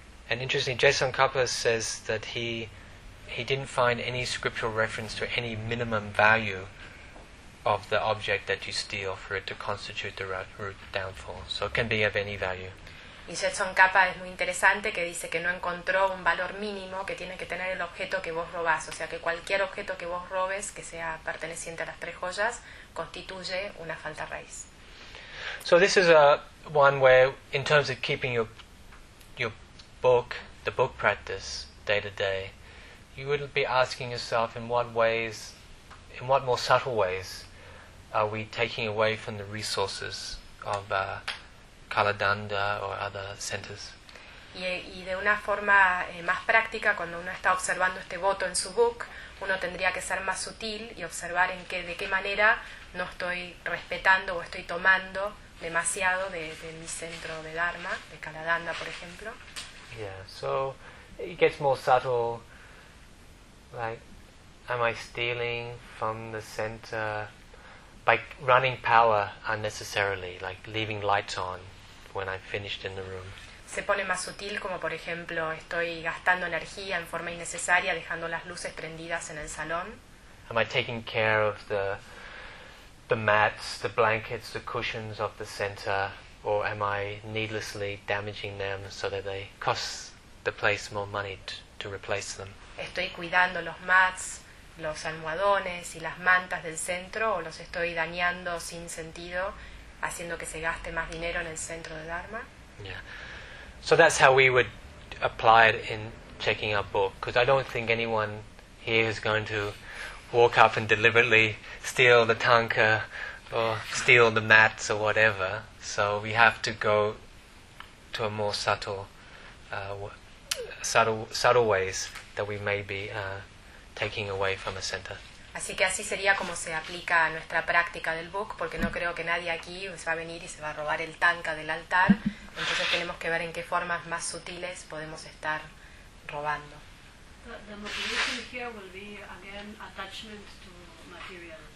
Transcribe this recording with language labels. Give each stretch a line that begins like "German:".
English: And interesting, Jason Kappas says that he didn't find any scriptural reference to any minimum value of the object that you steal for it to constitute the root downfall. So it can be of any value.
Spanish: Y Jetson Kappa es muy interesante, que dice que no encontró un valor mínimo que tiene que tener el objeto que vos robás. O sea, que cualquier objeto que vos robes, que sea perteneciente a las tres joyas, constituye una falta raíz.
English: So this is a one where, in terms of keeping your book, the book practice, day to day, you would be asking yourself in what more subtle ways are we taking away from the resources of Kaladanda or other centers.
Spanish: Y de una forma más práctica, cuando uno está observando este voto en su book, uno tendría que ser más sutil y observar de qué manera no estoy respetando o estoy tomando demasiado de mi centro de Dharma, de Kaladanda, por ejemplo.
English: Yeah, so it gets more subtle, like, am I stealing from the center by running power unnecessarily, like leaving lights on when I'm finished in the room.
Spanish: Se pone más sutil, como por ejemplo, estoy gastando energía en forma innecesaria dejando las luces prendidas en el salón.
English: Am I taking care of the mats, the blankets, the cushions of the center, or am I needlessly damaging them so that they cost the place more money to replace them?
Spanish: Estoy cuidando los mats, los almohadones y las mantas del centro, o los estoy dañando sin sentido, haciendo que se gaste más dinero en el centro de Dharma.
English: Yeah. So that's how we would apply it in checking our book, because I don't think anyone here is going to walk up and deliberately steal the tanka or steal the mats or whatever. So we have to go to a more subtle ways that we may be taking away from a center.
Spanish: Así que así sería como se aplica a nuestra práctica del book, porque no creo que nadie aquí se va a venir y se va a robar el tanka del altar, Entonces tenemos que ver en qué formas más sutiles podemos estar robando.
English: The motivation here will be again attachment to material.